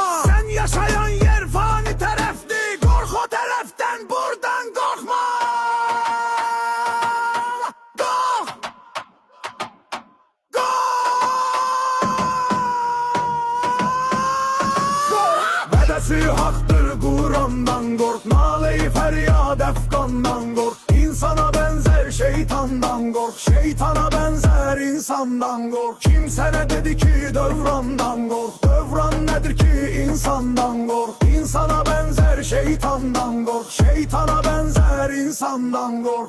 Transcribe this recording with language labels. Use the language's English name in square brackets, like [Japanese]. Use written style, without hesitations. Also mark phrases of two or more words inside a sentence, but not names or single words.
[Azerbaijani] Sən yaşayan yer fani tərəfdir, qorx o tərəfdən buradan qorxma. Qorx! Qorx! Vədəsi haqdır Qurandan qorx, nalə-i fəryad əfqandan qorx. [Turkish] İnsana benzer şeytandan kork, şeytana benzer insandan kork. Kimse ne dedi ki dövrandan kork? Dövran nedir ki insandan kork? İnsana benzer şeytandan kork, şeytana benzer insandan kork.